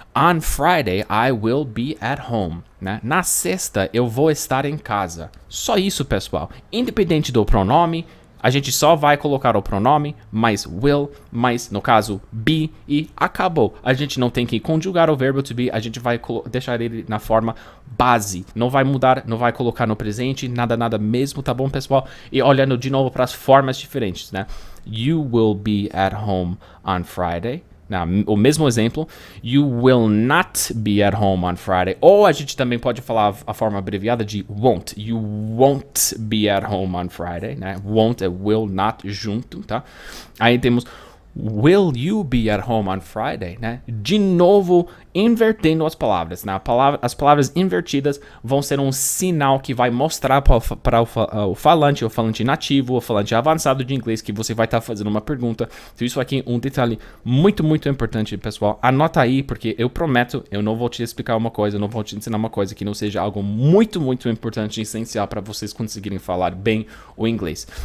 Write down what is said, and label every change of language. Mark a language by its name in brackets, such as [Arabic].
[English] On Friday, I will be at home. [Portuguese] Né? Na sexta, eu vou estar em casa. Só isso, pessoal. Independente do pronome, a gente só vai colocar o pronome, mais will, mais, no caso, be, e acabou. A gente não tem que conjugar o verbo to be, a gente vai deixar ele na forma base. Não vai mudar, não vai colocar no presente, nada mesmo, tá bom, pessoal? E olhando de novo para as formas diferentes, né? [English] You will be at home on Friday. [Portuguese] O mesmo exemplo, [English] you will not be at home on Friday. [Portuguese] Ou a gente também pode falar a forma abreviada de won't. [English] You won't be at home on Friday, [Portuguese] né? [English] Won't [Portuguese] é [English] will not [Portuguese] junto, tá? Aí temos [English] will you be at home on Friday, [Portuguese] né? De novo, invertendo as palavras, né? As palavras invertidas vão ser um sinal que vai mostrar para o falante nativo, o falante avançado de inglês, que você vai estar fazendo uma pergunta. Então isso aqui é um detalhe muito importante, pessoal. Anota aí, porque eu prometo, eu não vou te explicar uma coisa, eu não vou te ensinar uma coisa que não seja algo muito importante e essencial para vocês conseguirem falar bem o inglês.